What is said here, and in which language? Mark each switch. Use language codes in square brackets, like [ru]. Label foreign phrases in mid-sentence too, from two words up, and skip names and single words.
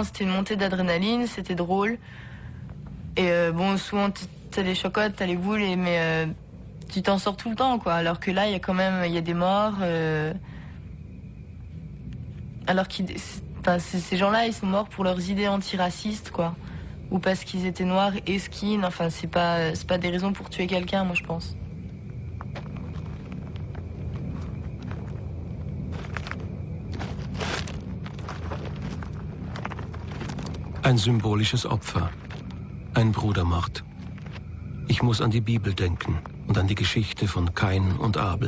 [fr] C'était une montée d'adrénaline, c'était drôle. Et bon, souvent, t'as les chocottes, t'as les boules, mais tu t'en sors tout le temps, quoi. Alors que là, il y a des morts. Alors que ces gens-là, ils sont morts pour leurs idées antiracistes, quoi. Ou parce qu'ils étaient noirs et skin. Enfin, c'est pas des raisons pour tuer quelqu'un, moi, je pense. [de] Ein symbolisches Opfer. Ein Brudermord. Ich muss an die Bibel denken und an die Geschichte von Kain und Abel.